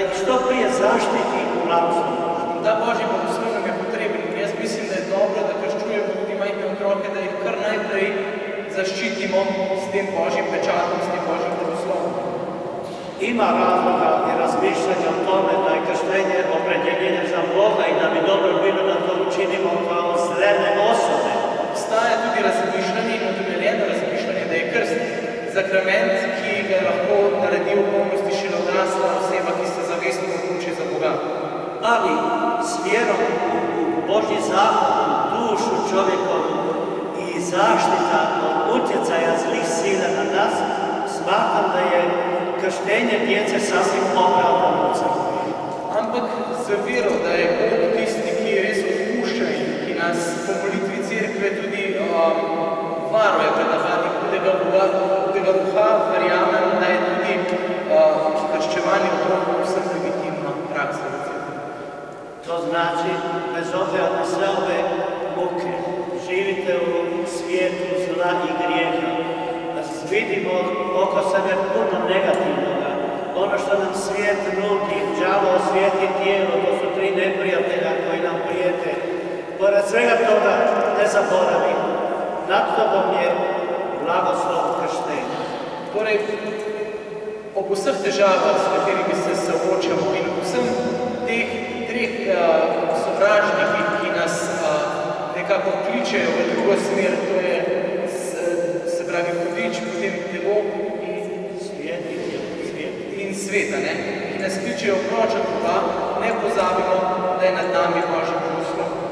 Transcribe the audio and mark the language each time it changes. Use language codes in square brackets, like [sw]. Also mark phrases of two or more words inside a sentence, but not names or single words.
[hr] što prije zaštiti u blagoslovu. [sl] Ta Božji blagoslov nam je potreben. Jaz mislim, da je dobro, da krščujemo tudi majhne otroke, da jih kar najprej zaščitimo s tem Božjim pečatom, s tem Božjim blagoslovom. [hr] Ima razloga i razmišljanja o tome da je krštenje opredjeljenje za Boga i da bi dobro bilo da to učinimo kao zrele osobe. [sl] Obstaja tudi razmišljanje in utemeljeno razmišljanje, da je krst sakrament, ki ga lahko naredi v polnosti šele odrasla oseba, ki se zavestno odloči za Boga. [hr] Ali s vjerom u Božji zakon, u dušu čovjekovu i zaštita od utjecaja zlih sila na nas, smatram da je krštenje djece sasvim opravdano u crkvi. [sl] Ampak z vero, da je Bog tisti, ki res odpušča in ki nas po molitvi cerkve tudi varuje pred napadi hudega duha, verjamem, da je tudi krščevanje otrok vsem legitimna praksa. [hr] To znači, bez obzira na sve ove muke, živite u svijetu zla i grijeha, da vidimo oko sebe puno negativnoga. Ono što nam svijet nudi, đavo, svijet i tijelo, to su tri neprijatelja koji nam prijete. Pored svega toga ne zaboravimo, nad tobom je blagoslov krštenja. [sl] Torej, ob vseh težavah, s katerimi se soočamo in vsem teh treh sovražnikih, ki nas nekako kličejo v drugo smer, to je se pravi hudič, potem nebo in sveta, ki nas kličejo proč od Boga, ne pozabimo, da je nad nami Božji blagoslov.